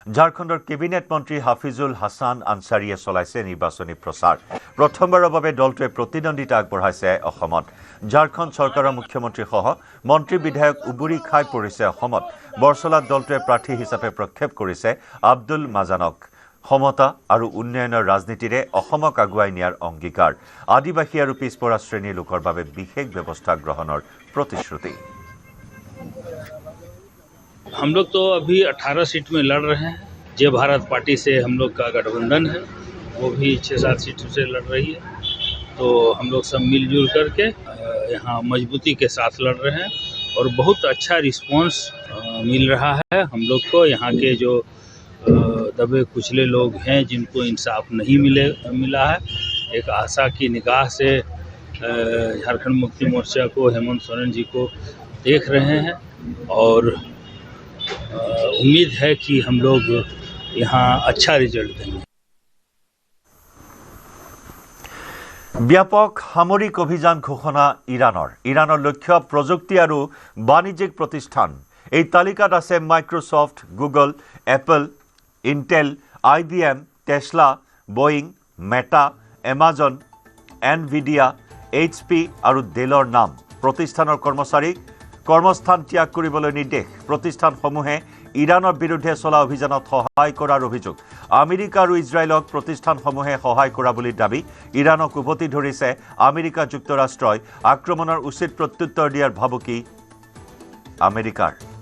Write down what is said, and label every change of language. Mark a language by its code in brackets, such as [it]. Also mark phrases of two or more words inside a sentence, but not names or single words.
[as] ঝাৰখণ্ডৰ কেবিনেট মন্ত্ৰী হাফিজুল হাছান আনচাৰীয়ে চলাইছে নিৰ্বাচনী প্ৰচাৰ প্ৰথমবাৰৰ বাবে দলটোৱে প্ৰতিদ্বন্দ্বিতা আগবঢ়াইছে অসমত ঝাৰখণ্ড চৰকাৰৰ মুখ্যমন্ত্ৰীসহ মন্ত্ৰী বিধায়ক উবুৰি খাই পৰিছে অসমত বৰছলাত দলটোৱে প্ৰাৰ্থী হিচাপে প্ৰক্ষেপ কৰিছে আব্দুল মাজানক সমতা আৰু উন্নয়নৰ ৰাজনীতিৰে অসমক আগুৱাই নিয়াৰ অংগীকাৰ আদিবাসী আৰু পিছপৰা শ্ৰেণীৰ লোকৰ বাবে বিশেষ ব্যৱস্থা গ্ৰহণৰ প্ৰতিশ্ৰুতি [hi] हम लोग तो अभी 18 सीट में लड़ रहे हैं जय भारत पार्टी से हम लोग का गठबंधन है वो भी 6-7 सीटों से लड़ रही है तो हम लोग सब मिलजुल करके यहाँ मजबूती के साथ लड़ रहे हैं और बहुत अच्छा रिस्पांस मिल रहा है हम लोग को यहाँ के जो दबे कुचले लोग हैं जिनको इंसाफ नहीं मिला है एक आशा की निगाह से झारखंड मुक्ति मोर्चा को हेमंत सोरेन जी को देख रहे हैं और उम्मीद है कि हम लोग यहाँ अच्छा रिजल्ट देंगे [as] ব্যাপক সামৰিক অভিযান ঘোষণা ইৰাণৰ লক্ষ্য প্ৰযুক্তি আৰু বাণিজ্যিক প্ৰতিষ্ঠান এই তালিকাত আছে মাইক্ৰ'ছফ্ট গুগল এপল ইন্টেল IBM টেসলা বয়িং মেটা এমাজন এনভিডিয়া HP আৰু ডেলৰ নাম প্ৰতিষ্ঠানৰ কৰ্মচাৰীক কৰ্মস্থান ত্যাগ কৰিবলৈ নিৰ্দেশ প্ৰতিষ্ঠানসমূহে ইৰাণৰ বিৰুদ্ধে চলা অভিযানত সহায় কৰাৰ অভিযোগ আমেৰিকা আৰু ইজৰাইলক প্ৰতিষ্ঠানসমূহে সহায় কৰা বুলি দাবী ইৰাণক উভতি ধৰিছে আমেৰিকা যুক্তৰাষ্ট্ৰই আক্ৰমণৰ উচিত প্ৰত্যুত্তৰ দিয়াৰ ভাবুকি আমেৰিকাৰ